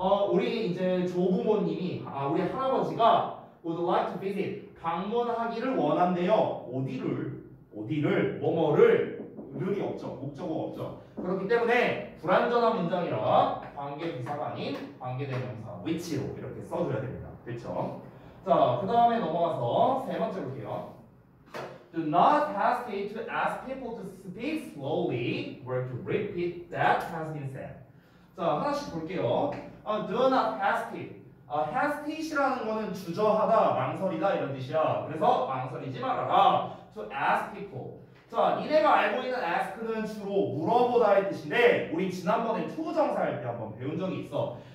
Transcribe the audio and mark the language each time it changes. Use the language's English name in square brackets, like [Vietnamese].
[Korean] 우리 이제 조부모님이, 우리 할아버지가 [English] would like to visit, [Korean] 방문하기를 원한대요. 어디를, 뭐뭐를, 룰이 없죠. 목적어가 없죠. 그렇기 때문에 불완전한 문장이라 관계부사가 아닌 관계대명사 which로 이렇게 써줘야 됩니다. 됐죠? 자, 그 다음에 넘어가서 세 번째 볼게요. [English] Do not hesitate to ask people to speak slowly or to repeat that has been said. [Korean] 자, 하나씩 볼게요. [English] Do not hesitate. [Korean] hesitate이라는 거는 주저하다, 망설이다 이런 뜻이야. 그래서 망설이지 말아라. [English] To ask people. [Korean] 자, 니네가 알고 있는 ask는 주로 물어보다의 뜻인데 우리 지난번에 투부정사 할 때 한번 배운 적이 있어.